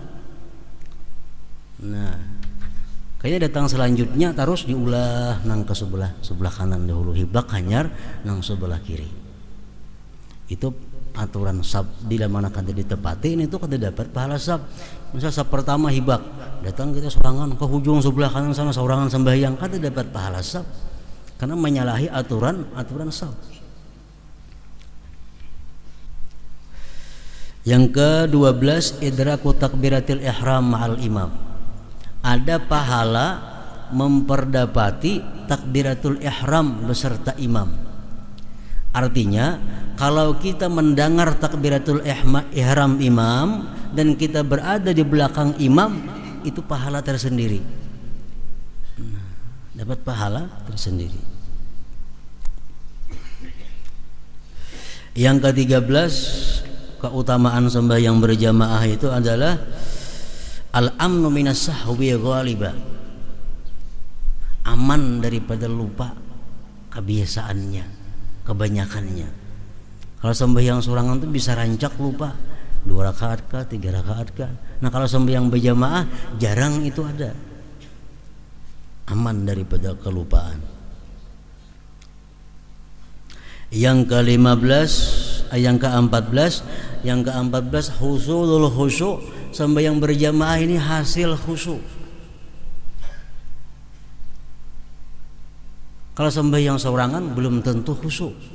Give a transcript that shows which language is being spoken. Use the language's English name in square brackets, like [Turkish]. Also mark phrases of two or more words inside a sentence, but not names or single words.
[Banjar] Nah, kayaknya datang selanjutnya terus diulah nang ke sebelah kanan dahulu hibak hanyar nang sebelah kiri. [Indonesian] Itu aturan saf. [Banjar] Bila mana kada ditepati ini tuh kada dapat pahala saf. Misal saf pertama hibak, datang kita sorangan ke hujung sebelah kanan sana sorangan sembahyang, kada dapat pahala saf. [Indonesian] Karena menyalahi aturan saf. Yang ke-12, [Arabic] إدراك تكبيرة الإحرام مع الإمام. [Indonesian] Ada pahala memperdapati takbiratul ihram beserta imam. Artinya kalau kita mendengar takbiratul ihram imam dan kita berada di belakang imam, itu pahala tersendiri. Dapat pahala tersendiri. Yang ke-13 keutamaan sembahyang berjamaah itu adalah [Arabic] الأمن من السهو غالبا. [Indonesian] Aman daripada lupa kebiasaannya, kebanyakannya. [Banjar] Kalau sembahyang sorangan itu bisa rancak lupa 2 rakaat kah, 3 rakaat kah. [Indonesian] Nah kalau sembahyang berjamaah jarang itu ada. Aman daripada kelupaan. Yang ke-15, yang ke-14 [Arabic] حصول الخشوع. [Indonesian] Sembahyang berjamaah ini hasil khusyuk. Kalau sembahyang seorangan belum tentu khusyuk.